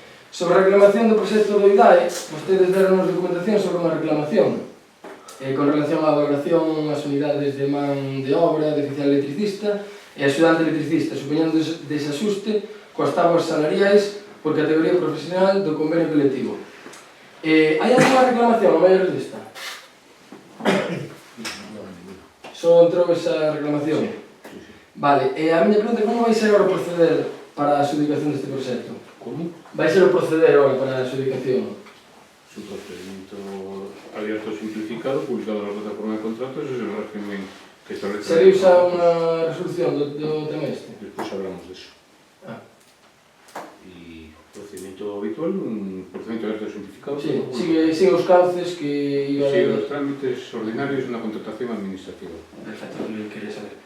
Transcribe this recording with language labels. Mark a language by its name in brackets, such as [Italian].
[Galician] Sobre a reclamación do proxecto do IDAE, vostedes deronnos documentación sobre unha reclamación con relación á valoración as unidades de man de obra, de oficial electricista e axudante electricista, supoñendo desaxuste coas tabas salariais por categoría profesional do convenio colectivo. Hai alguna reclamación a maior desta? Só entrou esa reclamación? Vale, e a miña pregunta é como vai ser agora o proceder para a adjudicación deste proxecto? Como? Vai ser o proceder agora para a adjudicación? [Spanish] Su procedimiento abierto simplificado, publicado na plataforma de contratos, es el régimen que establece... [Galician] Sería usar unha resolución do tema este? [Spanish] Despois hablamos de eso. Y procedimiento habitual, un procedimiento abierto simplificado. [Galician] Sí, sigue os cauces que iba a... [Spanish] Sigue los trámites ordinarios de una contratación administrativa. Perfecto, lo que quería saber.